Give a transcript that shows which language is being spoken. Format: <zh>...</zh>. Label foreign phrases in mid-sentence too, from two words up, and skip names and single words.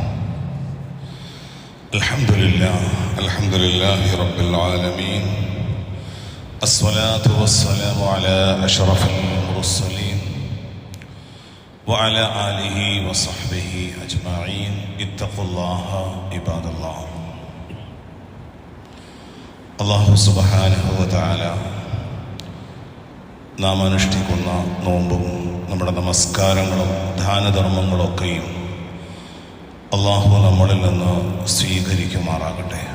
<ar>الحمد لله رب العالمين، الصلاة والسلام على أشرف المرسلين وعلى آله وصحبه أجمعين. اتقوا الله عباد الله. الله سبحانه وتعالى</ar> <ml>നാം അനുഷ്ഠിക്കുന്ന നോമ്പും നമ്മുടെ നമസ്കാരങ്ങളും ദാനധർമ്മങ്ങളൊക്കെയും അല്ലാഹു നമ്മളിൽ നിന്ന് സ്വീകരിക്കുമാറാകട്ടെ.</ml>